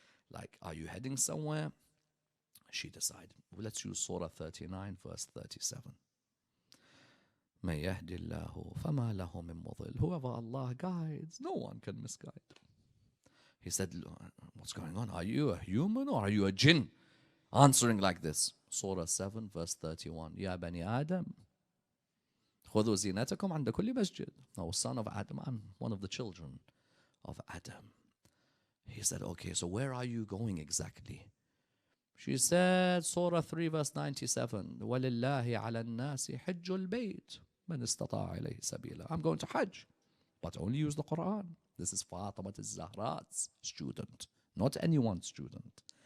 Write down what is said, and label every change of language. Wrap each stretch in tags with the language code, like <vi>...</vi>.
<en>Like, are you heading somewhere? She decided, well, let's use Surah 39, verse 37.</en> <ar>مَن يَهْدِ اللَّهُ فَمَا لَهُ مِن مُضِلٍّ.</ar> <en>Whoever Allah guides, no one can misguide. He said, what's going on? Are you a human or are you a jinn? Answering like this. Surah 7 verse 31.</en> <ar>Ya bani Adam, خذوا زينتكم عند كل مسجد.</ar> <en>O son of Adam, I'm one of the children of Adam. He said, okay, so where are you going exactly? She said, Surah 3 verse 97.</en> <ar>وَلِلَّهِ عَلَى النَّاسِ حِجُّ الْبَيْتِ مَنِ اسْتَطَاعَ إِلَيْهِ سَبِيلًا.</ar> <en>I'm going to Hajj, but only use the Quran. This is Fatima al-Zahra's student, not anyone's student.</en>